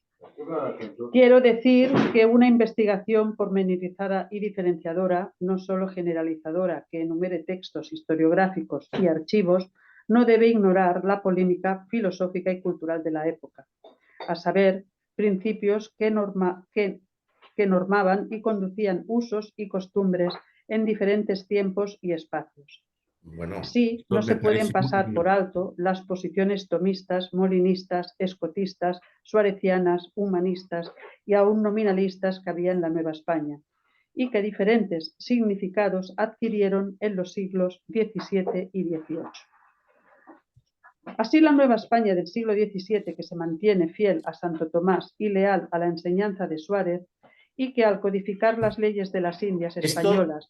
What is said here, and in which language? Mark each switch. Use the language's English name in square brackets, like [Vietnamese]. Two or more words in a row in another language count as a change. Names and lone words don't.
[Spanish] Quiero decir que una investigación pormenorizada y diferenciadora, no solo generalizadora, que enumere textos historiográficos y archivos, no debe ignorar la polémica filosófica y cultural de la época, a saber, principios que normaban y conducían usos y costumbres en diferentes tiempos y espacios. Bueno, así, no se pueden pasar por alto las posiciones tomistas, molinistas, escotistas, suarecianas, humanistas y aún nominalistas que había en la Nueva España, y que diferentes significados adquirieron en los siglos XVII y XVIII. Así, la Nueva España del siglo XVII, que se mantiene fiel a Santo Tomás y leal a la enseñanza de Suárez, y que al codificar las leyes de las Indias españolas...